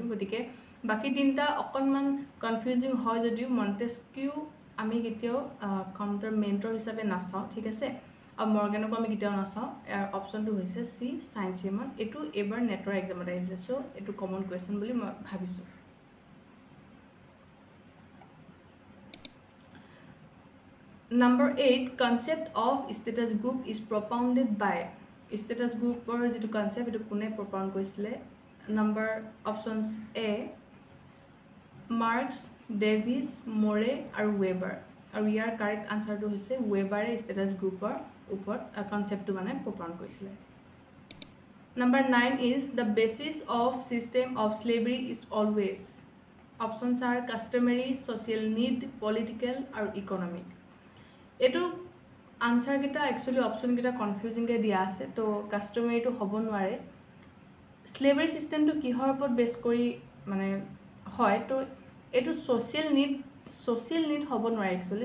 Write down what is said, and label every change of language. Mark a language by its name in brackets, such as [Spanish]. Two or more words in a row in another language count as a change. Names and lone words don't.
[Assamese] গতিকে বাকী তিনিটা অকণমান কনফিউজিং হয় যদিও মণ্টেস্কিউ আমি কেতিয়াও কমটোৰ মেইনটোৰ হিচাপে নাচাওঁ, ঠিক আছে। আৰু মৰ্গেনকো আমি কেতিয়াও নাচাওঁ। ইয়াৰ অপশ্যনটো হৈছে চি, চেইণ্ট চাইমন। এইটো এইবাৰ নেটৰ এক্সামত আহিছে, চ' এইটো [English] common question [Assamese] বুলি মই ভাবিছোঁ। [English] Number 8, concept of status group is propounded by. Status groupৰ [Assamese] যিটো কনচেপ্ট এইটো কোনে propound কৰিছিলে? [English] Number options A, [Assamese] মাৰ্কছ, ডেভিছ, মোৰে আৰু ৱেবাৰ। আৰু ইয়াৰ [English] correct answerটো [Assamese] হৈছে ৱেবাৰে [English] status groupৰ [Assamese] ওপৰত কনচেপ্টটো মানে propound কৰিছিলে। [English] Number 9 is the basis of system of slavery is always. Options are customary, social need, political আৰু economic. [Assamese] এইটো আনচাৰ কেইটা একচুৱেলি অপশ্যন কেইটা কনফিউজিংকৈ দিয়া আছে, তো কাষ্টমাৰীটো হ'ব নোৱাৰে। [English] slavery systemটো [Assamese] কিহৰ ওপৰত বেছ কৰি মানে হয়, তো এইটো [English] social need [Assamese] হ'ব নোৱাৰে একচুৱেলি।